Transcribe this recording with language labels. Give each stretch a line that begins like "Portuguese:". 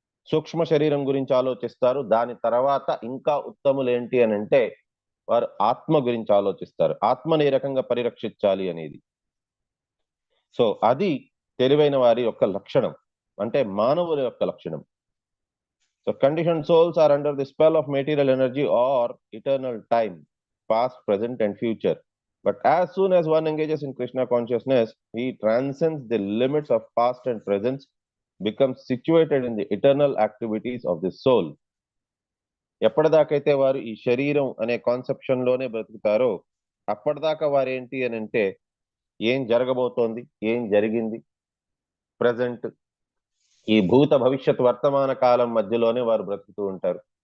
Telugu: సూక్ష్మ శరీరం గురించి ఆలోచిస్తారు. దాని తర్వాత ఇంకా ఉత్తములు ఏంటి అని అంటే వారు ఆత్మ గురించి ఆలోచిస్తారు. ఆత్మని ఏ రకంగా పరిరక్షించాలి అనేది. సో అది తెలివైన వారి యొక్క లక్షణం, అంటే మానవుల యొక్క లక్షణం.
English: So conditioned souls are under the spell of material energy or eternal time, past, present and future. But as soon as one engages in Krishna consciousness, he transcends the limits of past and present, becomes situated in the eternal activities of the soul.
Telugu: ఎప్పటిదాకైతే వారు ఈ శరీరం అనే conception లోనే బ్రతుకుతారో అప్పటిదాకా వారు ఏంటి అని అంటే ఏం జరగబోతోంది, ఏం జరిగింది, ప్రజెంట్, ఈ భూత భవిష్యత్ వర్తమాన కాలం మధ్యలోనే వారు బ్రతుకుతూ ఉంటారు.